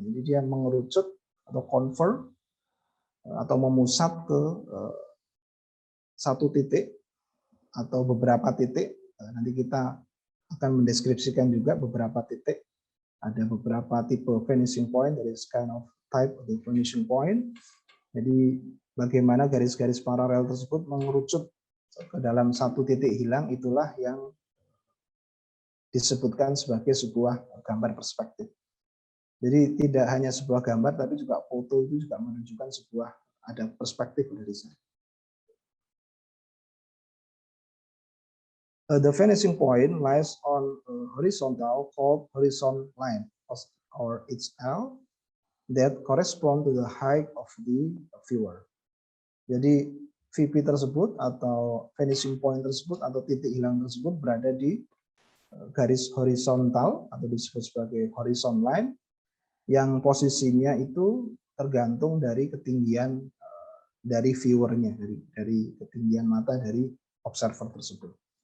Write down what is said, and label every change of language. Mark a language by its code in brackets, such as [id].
[id] Jadi dia mengerucut atau converge atau memusat ke satu titik atau beberapa titik. Nanti kita akan mendeskripsikan juga beberapa titik. Ada beberapa tipe vanishing point, [en] there is kind of type of the vanishing point. [id] Jadi bagaimana garis-garis paralel tersebut mengerucut ke dalam satu titik hilang, itulah yang disebutkan sebagai sebuah gambar perspektif. Jadi tidak hanya sebuah gambar, tapi juga foto itu juga menunjukkan sebuah ada perspektif dari sana. [en] The vanishing point lies on a horizontal called horizon line, or HL, that correspond to the height of the viewer. [id] Jadi VP tersebut atau vanishing point tersebut atau titik hilang tersebut berada di garis horizontal atau disebut sebagai horizon line yang posisinya itu tergantung dari ketinggian dari viewernya, dari ketinggian mata dari observer tersebut.